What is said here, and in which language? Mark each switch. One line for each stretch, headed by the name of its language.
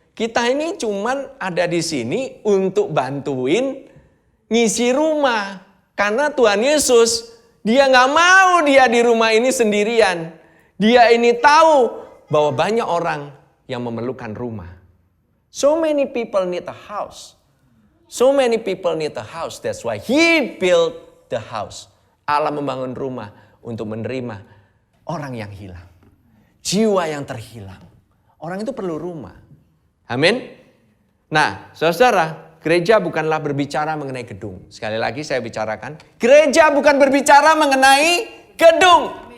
Indonesian: Kita ini cuman ada di sini untuk bantuin ngisi rumah. Karena Tuhan Yesus, dia gak mau dia di rumah ini sendirian. Dia ini tahu bahwa banyak orang yang memerlukan rumah.
English: So many people need a house. So many people need a house. That's why He built the house.
Indonesian: Allah membangun rumah untuk menerima orang yang hilang. Jiwa yang terhilang. Orang itu perlu rumah. Amin. Nah, saudara, gereja bukanlah berbicara mengenai gedung. Sekali lagi saya bicarakan, gereja bukan berbicara mengenai gedung.